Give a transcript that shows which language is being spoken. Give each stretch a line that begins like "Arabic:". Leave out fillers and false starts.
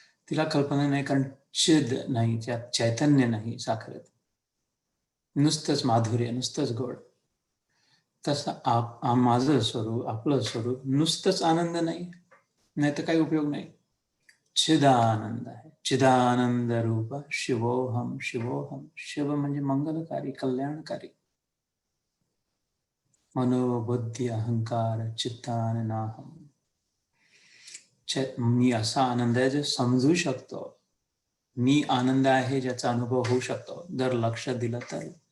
Marathi: तिला कल्पना नाही, कारण चिद नाही, त्यात चैतन्य नाही साखरेत. नुसतंच माधुर्य, नुसतंच गोड. तसं माझं स्वरूप, आपलं स्वरूप नुसतंच आनंद नाही, नाही तर काही उपयोग नाही. चिदानंद आहे.
Sanskrit: चिदानंद रूप शिवोहम शिवोहम.
Marathi: शिव म्हणजे मंगलकारी, कल्याणकारी.
Sanskrit: मनोबुद्धी अहंकार चित्तान नाहम.
Marathi: मी असा आनंद आहे जो समजू शकतो. मी आनंद आहे ज्याचा अनुभव होऊ शकतो जर लक्ष दिलं तर.